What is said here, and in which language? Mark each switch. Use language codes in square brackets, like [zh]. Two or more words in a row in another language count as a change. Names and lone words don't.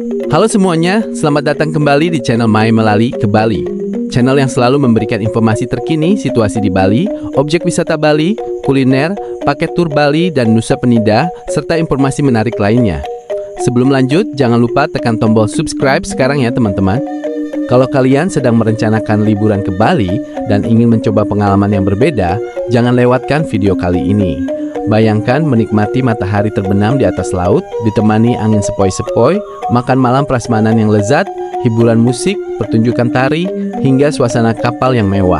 [id] Halo semuanya, selamat datang kembali di channel My Melali ke Bali. Channel yang selalu memberikan informasi terkini, situasi di Bali, objek wisata Bali, kuliner, paket tur Bali, dan Nusa Penida, serta informasi menarik lainnya. Sebelum lanjut, jangan lupa tekan tombol subscribe sekarang ya teman-teman. Kalau kalian sedang merencanakan liburan ke Bali dan ingin mencoba pengalaman yang berbeda, jangan lewatkan video kali ini. Bayangkan menikmati matahari terbenam di atas laut, ditemani angin sepoi-sepoi, makan malam prasmanan yang lezat, hiburan musik, pertunjukan tari, hingga suasana kapal yang mewah.